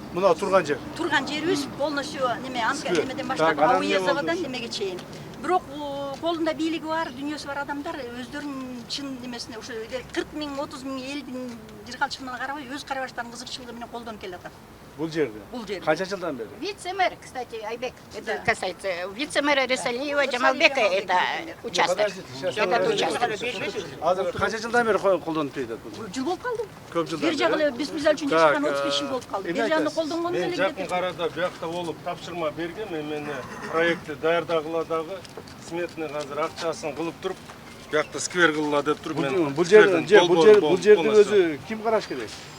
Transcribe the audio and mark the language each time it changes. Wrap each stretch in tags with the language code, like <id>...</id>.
<ky>Мына турган жер. Турган жерибиз полностью немеден баштап ауезовадан немеге чейин. Бирок колунда бийлиги бар, дүйнөсү бар адамдар өздөрүнүн чын немесине ушу 40 миң, 30 миң элдин жер калчыгына карабай, өз карабаштарын кызыкчылыгы менен колдонуп келатат. Бул жерде. Канча жылдан бери?</ky> <ru>Вице-мэр, кстати, Айбек, это касается вице-мэра Рисалиева Джамалбека, это участок. Этот участок.</ru> <ky>Азыр канча жылдан бери колдонуп келатат бул? Жыл болуп калды. Көп жылдан. Бир жагы эле биз мисалы үчүн чыккан 35 жыл болуп калды. Бир жагын колдонгон эле. Мен жакын карада биякта болуп тапшырма берген, мен проектти даярдагыла дагы сметный азыр акчасын кылып туруп, биякта сквер кылыла деп туруп мен. Бул жерди өзү ким караш керек?</ky>